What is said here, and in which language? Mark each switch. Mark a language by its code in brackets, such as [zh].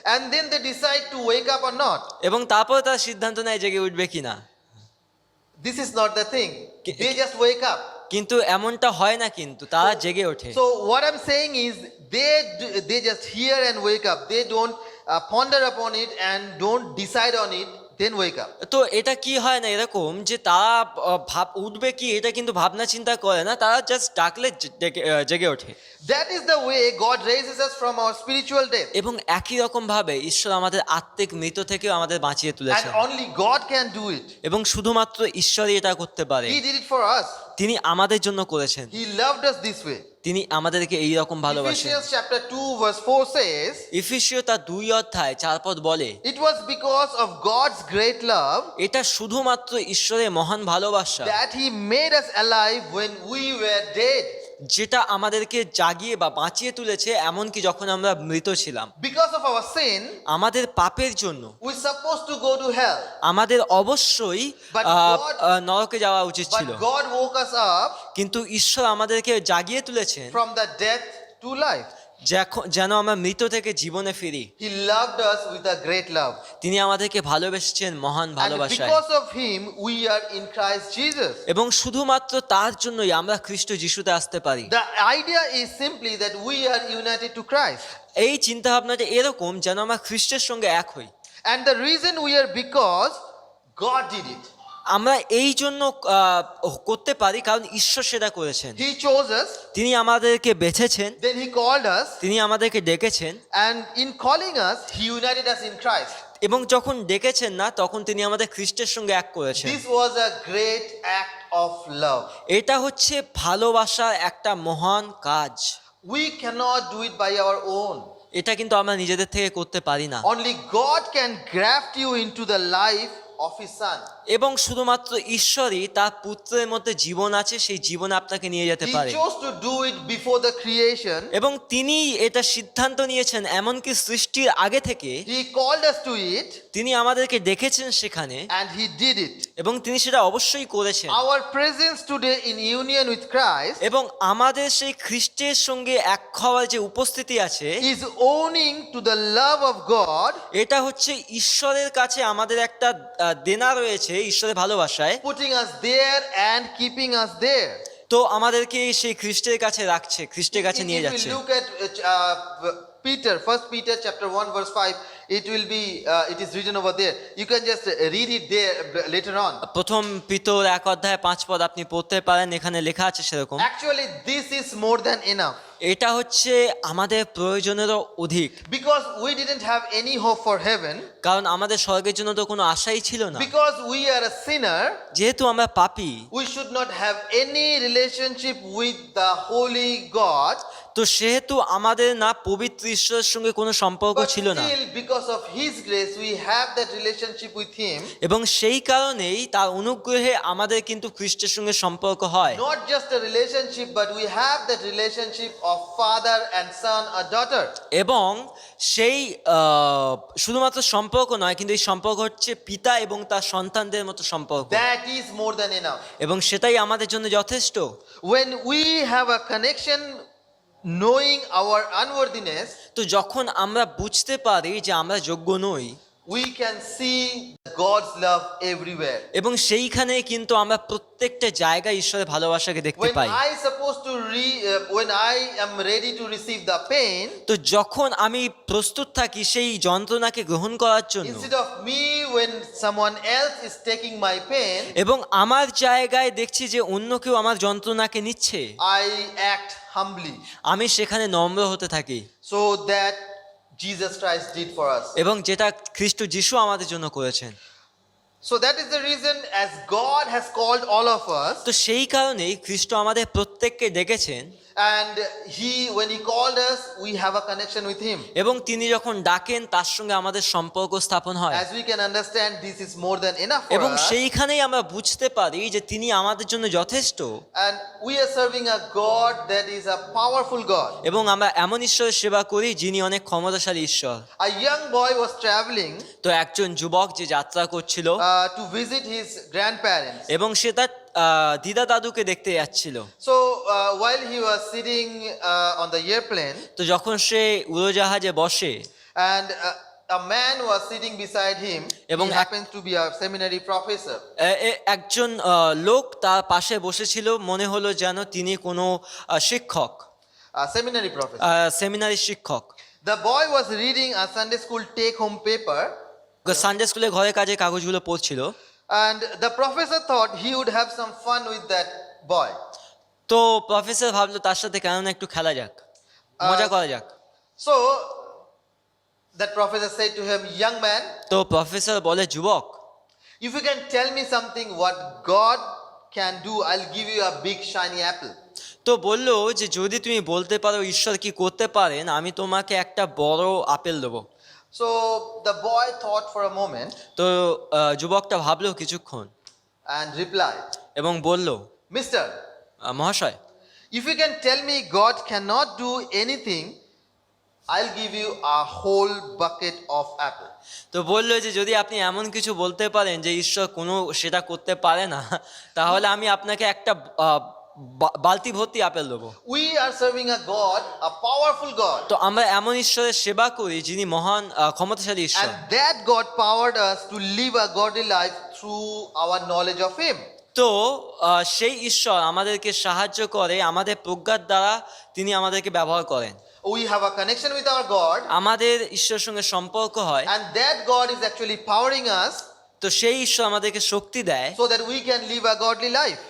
[en] and then they decide to wake up or not. [bn] এবং তারপরে তারা সিদ্ধান্ত নেয় জেগে উঠবে কিনা। [en] This is not the thing. They just wake up. [bn] কিন্তু এমনটা হয় না, কিন্তু তারা জেগে ওঠে। [en] So what I'm saying is they just hear and wake up. They don't ponder upon it and don't decide on it. then wake up. [bn] তো এটা কি হয় না এরকম যে তারা ভাব উঠবে কি এটা কিন্তু ভাবনা চিন্তা করে না, তারা জাস্ট ডাকলে জেগে ওঠে। [en] That is the way God raises us from our spiritual death. [bn] এবং একই রকম ভাবে ঈশ্বর আমাদের আত্মিক মৃত থেকেও আমাদের বাঁচিয়ে [en] And [bn] তুলেছেন, [en] only God can do it. [bn] এবং শুধুমাত্র ঈশ্বরই এটা করতে পারে। [en] He did it for us. [bn] তিনি আমাদের জন্য করেছেন, [en] He loved us this way. [bn] তিনি আমাদেরকে এই রকম ভালোবাসেন। [en] Ephesians chapter 2 verse 4 says, [bn] ইফিসীয় তার 2:4 বলে, [en] it was because of God's great love [bn] এটা শুধুমাত্র ঈশ্বরের মহান ভালোবাসা [en] that He made us alive when we were dead. [bn] যেটা আমাদেরকে জাগিয়ে বা বাঁচিয়ে তুলেছে এমনকি যখন আমরা মৃত ছিলাম। [en] Because of our sin, [bn] আমাদের পাপের জন্য [en] we're supposed to go to hell. [bn] আমাদের অবশ্যই [en] But [bn] নরকে যাওয়া উচিত ছিল, [en] But God woke us up [bn] কিন্তু ঈশ্বর আমাদেরকে জাগিয়ে তুলেছেন [en] from the death to life. [bn] যেন আমরা মৃত থেকে জীবনে ফিরি। [en] He loved us with a great love. [bn] তিনি আমাদেরকে ভালোবেসেছেন মহান [en] And [bn] ভালোবাসায়, [en] because of Him, we are in Christ Jesus. [bn] এবং শুধুমাত্র তার জন্যই আমরা খ্রিস্ট যিশুতে আসতে পারি। [en] The idea is simply that we are united to Christ. [bn] এই চিন্তা ভাবনাটা এরকম যেন আমরা খ্রিস্টের সঙ্গে এক হই। [en] And the reason we are because God did it. [bn] আমরা এই জন্য করতে পারি কারণ ঈশ্বর সেটা করেছেন। [en] He chose us, [bn] তিনি আমাদেরকে বেছেছেন, [en] then He called us, [bn] তিনি আমাদেরকে ডেকেছেন, [en] and in calling us, He united us in Christ. [bn] এবং যখন ডেকেছেন না তখন তিনি আমাদের খ্রিস্টের সঙ্গে এক করেছেন। [en] This was a great act of love. [bn] এটা হচ্ছে ভালোবাসার একটা মহান কাজ। [en] We cannot do it by our own. [bn] এটা কিন্তু আমরা নিজেদের থেকে করতে পারি না, [en] Only God can graft you into the life of His Son. [bn] এবং শুধুমাত্র ঈশ্বরই তার পুত্রের মধ্যে জীবন আছে, সেই জীবন আপনাকে নিয়ে যেতে [en] He [bn] পারে। [en] chose to do it before the creation. [bn] এবং তিনি এটা সিদ্ধান্ত নিয়েছেন এমনকি সৃষ্টির আগে থেকে, [en] He called us to it, [bn] তিনি আমাদেরকে ডেকেছেন সেখানে, [en] and He did it. [bn] এবং তিনি সেটা অবশ্যই করেছেন। [en] Our presence today in union with Christ [bn] এবং আমাদের সেই খ্রিস্টের সঙ্গে এক হওয়ার যে উপস্থিতি আছে, [en] is owning to the love of God, [bn] এটা হচ্ছে ঈশ্বরের কাছে আমাদের একটা দেনা রয়েছে ঈশ্বরের ভালোবাসায়, [en] putting us there and keeping us there. [bn] তো আমাদেরকে সেই খ্রিস্টের কাছে রাখছে, খ্রিস্টের কাছে নিয়ে [en] If [bn] যাচ্ছে। [en] we look at Peter, 1 Peter chapter 1 verse 5, it is written over there. You can just read it there later on. [bn] প্রথম পিতর 1:5 আপনি পড়তে পারেন, এখানে লেখা আছে সেরকম। [en] Actually, this is more than enough. [bn] এটা হচ্ছে আমাদের প্রয়োজনেরও অধিক, [en] Because we didn't have any hope for heaven, [bn] কারণ আমাদের স্বর্গের জন্য তো কোনো আশাই ছিল না। [en] because we are a sinner, [bn] যেহেতু আমরা পাপী, [en] we should not have any relationship with the holy God. [bn] তো সেহেতু আমাদের না পবিত্র ঈশ্বরের সঙ্গে কোনো সম্পর্ক [en] But [bn] ছিল না, [en] still, because of His grace, we have that relationship with Him. [bn] এবং সেই কারণেই তার অনুগ্রহে আমাদের কিন্তু খ্রিস্টের সঙ্গে সম্পর্ক হয়। [en] Not just a relationship, but we have that relationship of father and son or daughter. [bn] এবং সেই শুধুমাত্র সম্পর্ক নয়, কিন্তু এই সম্পর্ক হচ্ছে পিতা এবং তার সন্তানদের মতো সম্পর্ক, [en] That is more than enough. [bn] এবং সেটাই আমাদের জন্য যথেষ্ট। [en] When we have a connection, knowing our unworthiness, [bn] তো যখন আমরা বুঝতে পারি যে আমরা যোগ্য নই, [en] we can see God's love everywhere. [bn] এবং সেইখানে কিন্তু আমরা প্রত্যেকটা জায়গায় ঈশ্বরের ভালোবাসাকে দেখতে [en] When [bn] pi. [en] when I am ready to receive the pain, [bn] তো যখন আমি প্রস্তুত থাকি সেই যন্ত্রণাকে গ্রহণ করার জন্য, [en] instead of me, when someone else is taking my pain, [bn] এবং আমার জায়গায় দেখছি যে অন্য কেউ আমার যন্ত্রণাকে নিচ্ছে, [en] I act humbly. [bn] আমি সেখানে নম্র হতে থাকি, [en] So that Jesus Christ did for us. [bn] এবং যেটা খ্রিস্ট যিশু আমাদের জন্য করেছেন। [en] So that is the reason, as God has called all of us, [bn] তো সেই কারণেই খ্রিস্ট আমাদের প্রত্যেককে ডেকেছেন, [en] and when He called us, we have a connection with Him. [bn] এবং তিনি যখন ডাকেন তার সঙ্গে আমাদের সম্পর্ক স্থাপন হয়, [en] As we can understand, this is more than enough for [bn] এবং [en] us. [bn] সেইখানেই আমরা বুঝতে পারি যে তিনি আমাদের জন্য যথেষ্ট, [en] And we are serving a God that is a powerful God. [bn] এবং আমরা এমন ঈশ্বরের সেবা করি যিনি অনেক ক্ষমতাশালী ঈশ্বর। [en] A young boy was traveling [bn] তো একজন যুবক যে যাত্রা করছিল [en] to visit his grandparents. [bn] এবং সে তার দিদা দাদুকে দেখতে যাচ্ছিল। [en] So while he was sitting on the airplane, [bn] তো যখন সে উড়োজাহাজে বসে, [en] and a man was sitting beside him, [bn] এবং [en] he happens to be a seminary professor. [bn] একজন লোক তার পাশে বসেছিল, মনে হলো যেন তিনি কোনো শিক্ষক, [en] A seminary professor. [bn] সেমিনারি শিক্ষক। [en] The boy was reading a Sunday school take-home paper. [bn] Sunday স্কুলে ঘরের কাজে কাগজগুলো পড়ছিল। [en] And the professor thought he would have some fun with that boy. [bn] তো প্রফেসর ভাবলো তার সাথে কেন না একটু খেলা যাক, মজা করা যাক। [en] So that professor said to him, young man, [bn] তো প্রফেসর বলে, যুবক, [en] if you can tell me something what God can do, I'll give you a big shiny apple. [bn] তো বললো যে যদি তুমি বলতে পারো ঈশ্বর কি করতে পারেন, আমি তোমাকে একটা বড় আপেল দেবো। [en] So the boy thought for a moment [bn] তো যুবকটা ভাবলো কিছুক্ষণ [en] and replied, [bn] এবং বলল, [en] Mister, [bn] মহাশয়, [en] if you can tell me God cannot do anything, I'll give you a whole bucket of apple. [bn] তো বললো যে যদি আপনি এমন কিছু বলতে পারেন যে ঈশ্বর কোনো সেটা করতে পারে না, তাহলে আমি আপনাকে একটা বালতি ভর্তি আপেল দেবো। [en] We are serving a God, a powerful God. [bn] তো আমরা এমন ঈশ্বরের সেবা করি যিনি মহান ক্ষমতাশালী ঈশ্বর। [en] And that God powered us to live a godly life through our knowledge of Him. [bn] তো সেই ঈশ্বর আমাদেরকে সাহায্য করে, আমাদের প্রজ্ঞার দ্বারা তিনি আমাদেরকে ব্যবহার করেন। [en] We have a connection with our God, [bn] আমাদের ঈশ্বরের সঙ্গে সম্পর্ক হয়। [en] and that God is actually powering us [bn] তো সেই ঈশ্বর আমাদেরকে শক্তি দেয় [en] so that we can live a godly life.